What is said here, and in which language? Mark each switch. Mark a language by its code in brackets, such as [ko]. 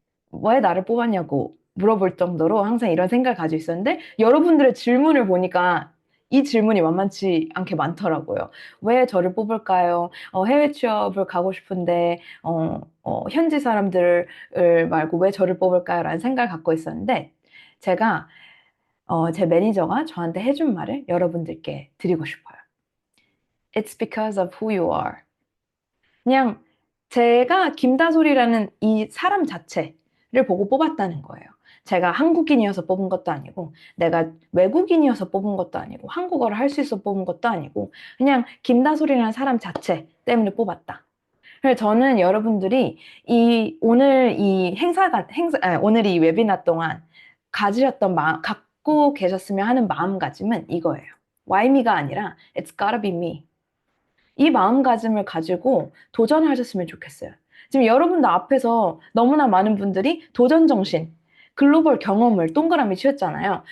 [ko] 왜 나를 뽑았냐고 물어볼 정도로 항상 이런 생각을 가지고 있었는데 여러분들의 질문을 보니까 이 질문이 만만치 않게 많더라고요. 왜 저를 뽑을까요? 해외 취업을 가고 싶은데 현지 사람들을 말고 왜 저를 뽑을까요? 라는 생각을 갖고 있었는데 제가 제 매니저가 저한테 해준 말을 여러분들께 드리고 싶어요. [en] It's because of who you are. [ko] 그냥 제가 김다솔이라는 이 사람 자체를 보고 뽑았다는 거예요. 제가 한국인이어서 뽑은 것도 아니고, 내가 외국인이어서 뽑은 것도 아니고, 한국어를 할 수 있어 뽑은 것도 아니고, 그냥 김다솔이라는 사람 자체 때문에 뽑았다. 그래서 저는 여러분들이 오늘 이 오늘 이 웨비나 동안 갖고 계셨으면 하는 마음가짐은 이거예요. [en] Why me [ko] 가 아니라 [en] It's gotta be me. [ko] 이 마음가짐을 가지고 도전하셨으면 좋겠어요. 지금 여러분들 앞에서 너무나 많은 분들이 도전 정신, 글로벌 경험을 동그라미 치셨잖아요.